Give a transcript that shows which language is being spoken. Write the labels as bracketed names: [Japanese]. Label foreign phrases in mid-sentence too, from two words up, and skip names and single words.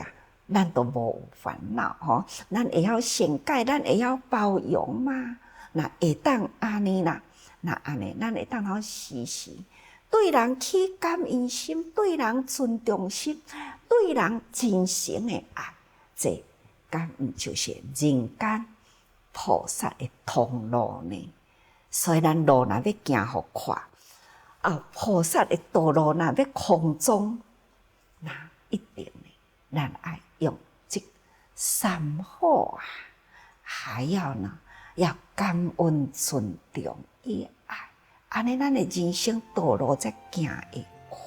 [Min Nan Chinese] 咱都无烦恼吼，咱会晓善解，咱会晓包容嘛。那会当安尼啦，那安尼，咱会当好时时对人起感恩心，对人尊重心，对人真诚的爱。这敢毋就是人间菩萨的通路呢？所以咱路若要行互快，菩萨的道路若要空中，那一定呢，咱爱用这三好啊，还要呢，要感恩、尊重、爱爱，安尼咱的人生道路才行会快。